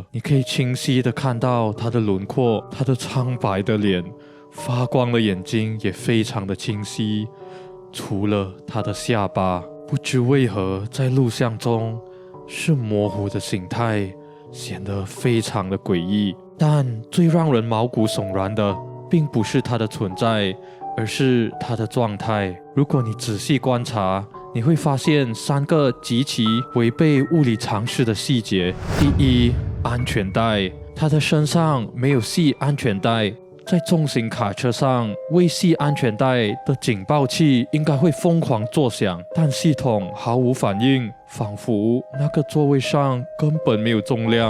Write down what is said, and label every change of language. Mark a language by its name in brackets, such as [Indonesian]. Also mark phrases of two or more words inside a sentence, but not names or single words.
[Chinese] 你可以清晰地看到她的輪廓，她的蒼白的臉，發光的眼睛也非常的清晰，除了她的下巴，不知為何在錄像中是模糊的形態，顯得非常的詭異。但最讓人毛骨悚然的並不是它的存在，而是它的狀態。如果你仔細觀察，你會發現3個極其違背物理常識的細節。第一，安全帶，它的身上沒有繫安全帶。在重型卡車上，未繫安全帶的警報器應該會瘋狂作響，但系統毫無反應，仿佛那個座位上根本沒有重量。